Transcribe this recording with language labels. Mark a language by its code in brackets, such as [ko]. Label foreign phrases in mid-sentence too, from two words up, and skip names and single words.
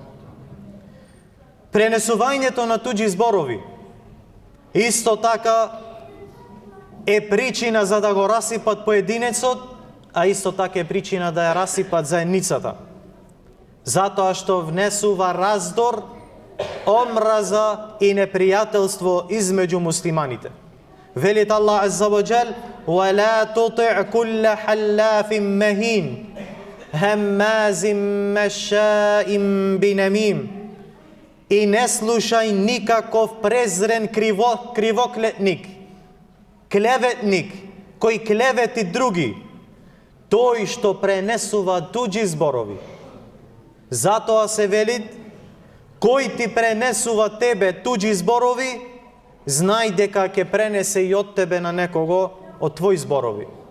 [mk] Пренесувањето на туѓи зборови исто така е причина за да го расипат поединецот, а исто така е причина да ја расипат заедницата. Затоа што внесува раздор, омраза и непријателство измеѓу муслиманите. [ar] Велит الله عز وجل ولا تطع كل حلاف مهين هماز مشاء بنميم." [mk] И не слушај никаков презрен кривоклетник, клеветник, кој клевети други, тој што пренесува туѓи зборови. Затоа се велит, кој ти пренесува тебе туѓи зборови, знај дека ќе пренесе и од тебе на некого од твои зборови.